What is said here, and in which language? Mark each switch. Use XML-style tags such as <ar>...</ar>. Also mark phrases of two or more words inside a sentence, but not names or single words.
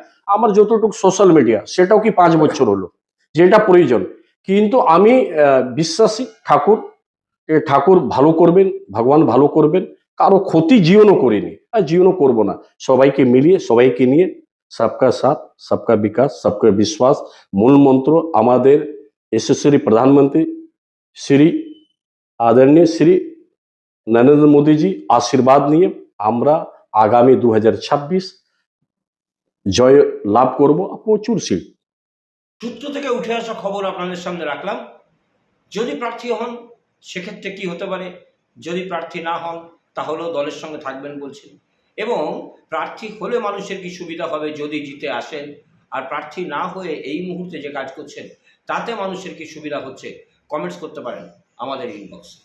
<bn>আমার যতটুকু সোশ্যাল মিডিয়া সেটাও কি 5 বছর হলো, যেটা প্রয়োজন। কিন্তু আমি বিশ্বাসী ঠাকুর, ঠাকুর ভালো করবেন, ভগবান ভালো করবেন, কারো ক্ষতি জীবনও করিনি আর জীবনও করব না। সবাইকে মিলিয়ে, সবাইকে নিয়ে,</bn> <hi>सबका साथ सबका विकास सबका विश्वास</hi> <bn>মূল মন্ত্র আমাদের যশস্বী প্রধানমন্ত্রী শ্রী আদরণীয় শ্রী নরেন্দ্র মোদী জি আশীর্বাদ নিয়ে আমরা আগামী 2026 জয় লাভ করব, প্রচুর সিট। সূত্র থেকে উঠে আসা খবর আপনাদের সামনে রাখলাম। যদি প্রার্থী হন সেক্ষেত্রে কি হতে পারে, যদি প্রার্থী না হন তাহলেও দলের সঙ্গে থাকবেন বলছেন, এবং প্রার্থী হলে মানুষের কি সুবিধা হবে যদি জিতে আসেন, আর প্রার্থী না হয়ে এই মুহূর্তে যে কাজ করছেন তাতে মানুষের কি সুবিধা হচ্ছে, কমেন্টস করতে পারেন আমাদের ইনবক্সে।</bn>